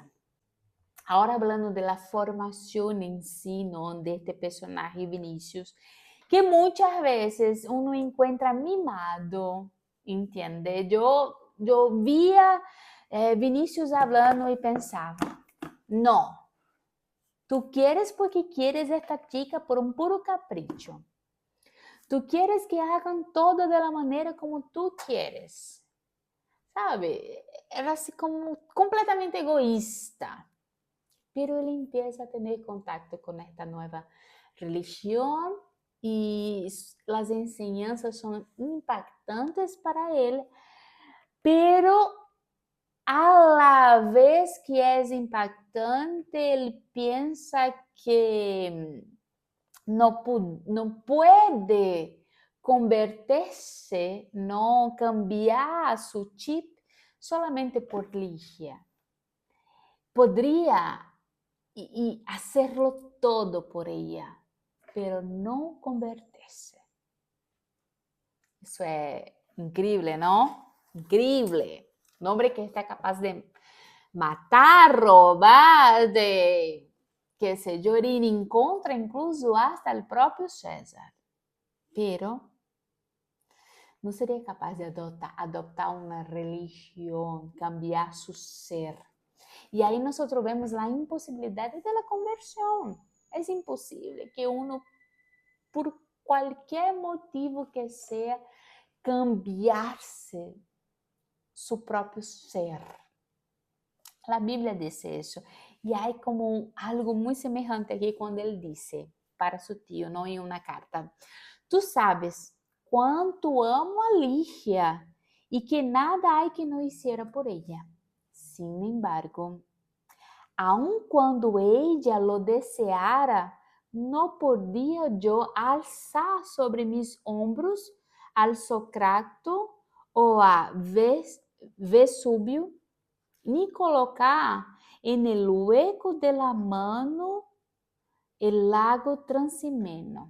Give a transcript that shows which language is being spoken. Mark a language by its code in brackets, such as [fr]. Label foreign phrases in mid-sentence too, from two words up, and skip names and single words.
[pt] Agora falando da formação em si, ¿no? De este personagem Vinícius, que muitas vezes uno encontra mimado, entende? Eu via Vinícius falando e pensava, não, [es] tu quieres porque quieres esta chica por um puro capricho. Tu quieres que hagan todo de la maneira como tu quieres. [pt] Sabe? Era assim como completamente egoísta. Pero ele empieza a ter contato com esta nova religião e as enseñanças são impactantes para ele, [es] pero a la vez que [pt] é impactante, ele pensa que não pode converter-se, não [es] cambiar su chip solamente [pt] por Ligia. [es] Podría y hacerlo todo por ella, pero no convertirse. Eso es increíble, ¿no? Increíble. Un hombre que está capaz de matar, robar, de, qué sé yo, ir en contra incluso hasta el propio César. Pero no sería capaz de adoptar una religión, cambiar su ser. [pt] E aí nós vemos a impossibilidade da conversão. É impossível que uno, por qualquer motivo que seja, cambiar-se seu próprio ser. A Bíblia diz isso. E há como algo muito semelhante aqui quando ele disse para seu tio, não em uma carta: Tu sabes quanto amo a Lígia e que nada há que não [es] hiciera por ella. Sin embargo, aun quando ella lo deseara, no podía yo alzar sobre mis hombros al Sócrates o a Vesúvio, ni colocar en el hueco de la mano el lago Transimeno.